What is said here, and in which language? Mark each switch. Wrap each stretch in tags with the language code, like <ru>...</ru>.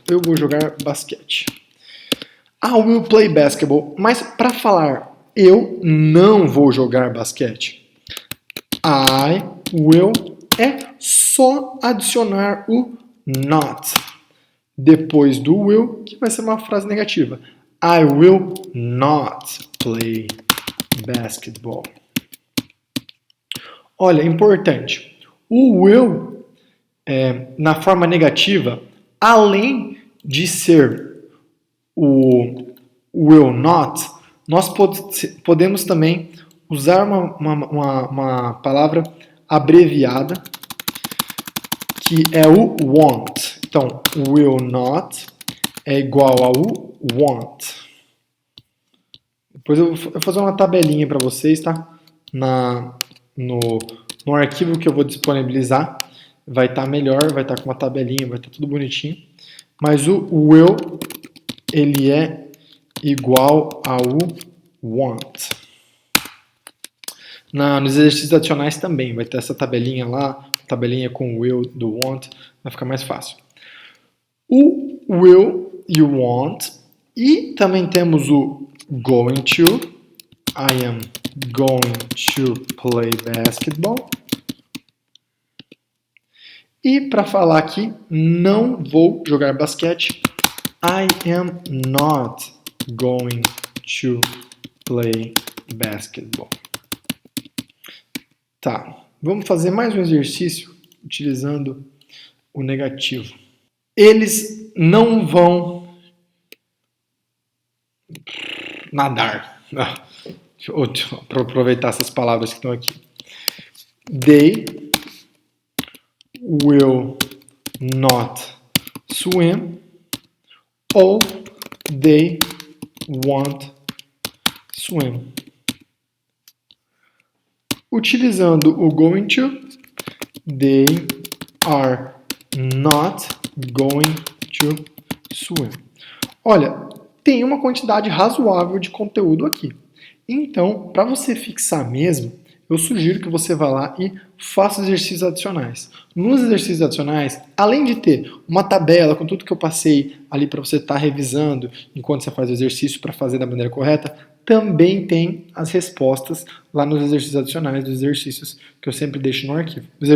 <pt>Eu vou jogar basquete.</pt> <en>I will play basketball.</en> <pt>Mas para falar eu não vou jogar basquete,</pt> <en>I will</en> <pt>é só adicionar o not depois do will, que vai ser uma frase negativa.</pt> <en>I will not play basketball.</en> <pt>Olha, importante. O will, na forma negativa, além de ser o will not, nós podemos também usar uma palavra abreviada, que é o want. Então, will not é igual ao want. Depois eu vou fazer uma tabelinha para vocês, tá? No arquivo que eu vou disponibilizar, vai estar melhor, vai estar com uma tabelinha, vai estar tudo bonitinho. Mas o will, ele é igual ao want. Nos exercícios adicionais também, vai ter essa tabelinha lá, tabelinha com o will do want, vai ficar mais fácil. O will e o want, e também temos o going to.</pt> <en>I am going to play basketball.</en> <pt>E para falar aqui, não vou jogar basquete,</pt> <en>I am not going to play basketball.</en> <pt>Tá, vamos fazer mais um exercício utilizando o negativo. Eles não vão nadar. Deixa eu aproveitar essas palavras que estão aqui.</pt> <en>They will not swim ou they won't swim.</en> <pt>Utilizando o</pt> <en>going to, They are not going to swim.</en> <pt>Olha, tem uma quantidade razoável de conteúdo aqui. Então, para você fixar mesmo, eu sugiro que você vá lá e faça exercícios adicionais. Nos exercícios adicionais, além de ter uma tabela com tudo que eu passei ali para você estar revisando enquanto você faz o exercício para fazer da maneira correta, também tem as respostas lá nos exercícios adicionais dos exercícios que eu sempre deixo no arquivo.</pt>